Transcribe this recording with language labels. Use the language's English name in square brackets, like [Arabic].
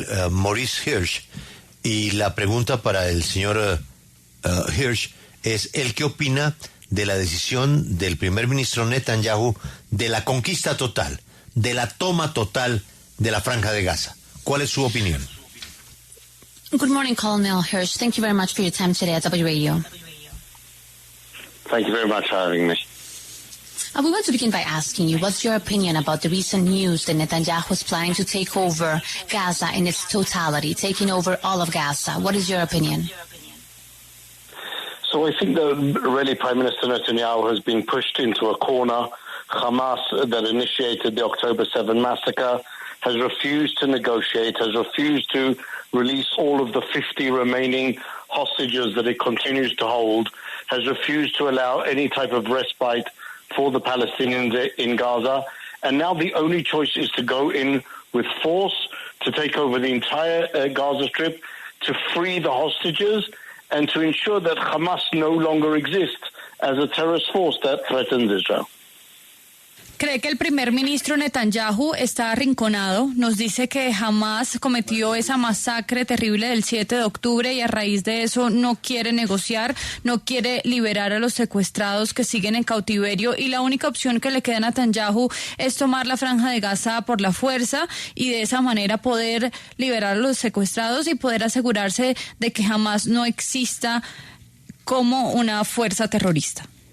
[Spanish] Maurice Hirsch, y la pregunta para el señor Hirsch es, ¿el qué opina de la decisión del primer ministro Netanyahu de la conquista total, de la toma total de la Franja de Gaza? ¿Cuál es su opinión? [English] Good morning, Colonel Hirsch. Thank you very much for your time today at W Radio. Thank you very much for having me. We want to begin by asking you, what's your opinion about the recent news that Netanyahu is planning to take over Gaza in its totality, taking over all of Gaza? What is your opinion? So I think that really Prime Minister Netanyahu has been pushed into a corner. Hamas, that initiated the October 7 massacre, has refused to negotiate, has refused to release all of the 50 remaining hostages that it continues to hold, has refused to allow any type of respite for the Palestinians in Gaza. And now the only choice is to go in with force, to take over the entire Gaza Strip, to free the hostages, and to ensure that Hamas no longer exists as a terrorist force that threatens Israel. [Spanish] ¿Cree que el primer ministro Netanyahu está arrinconado? Nos dice que Hamas cometió esa masacre terrible del 7 de octubre y a raíz de eso no quiere negociar, no quiere liberar a los secuestrados que siguen en cautiverio y la única opción que le queda a Netanyahu es tomar la Franja de Gaza por la fuerza y de esa manera poder liberar a los secuestrados y poder asegurarse de que Hamas no exista como una fuerza terrorista.